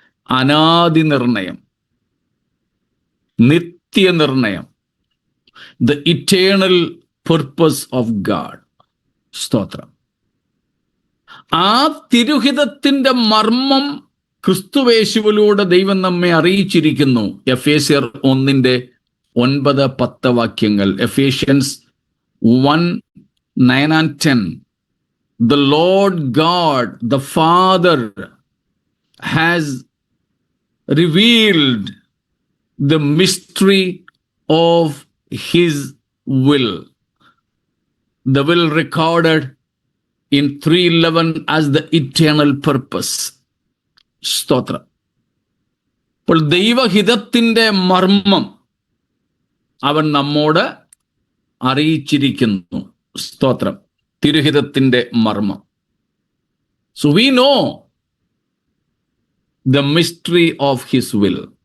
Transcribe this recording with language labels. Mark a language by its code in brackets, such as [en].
[ml] അനാദി നിർണയം, നിത്യനിർണയം, [en] The eternal purpose of God. [ml] സ്തോത്രം. ആ തിരുഹിതത്തിന്റെ മർമ്മം ക്രിസ്തുവേശുവിലൂടെ ദൈവം നമ്മെ അറിയിച്ചിരിക്കുന്നു. എഫേസ്യർ 1-ന്റെ 9-10 വാക്യങ്ങൾ. Ephesians [en] 1:9 and 10. The Lord God, the Father, has revealed the mystery of his will. The will recorded in 3:11 as the eternal purpose. [ml] സ്തോത്രം. അപ്പോൾ ദൈവഹിതത്തിൻ്റെ മർമ്മം അവൻ നമ്മോട് അറിയിച്ചിരിക്കുന്നു. സ്തോത്രം. തിരുഹിതത്തിൻ്റെ മർമ്മം. [en] So we know the mystery of his will.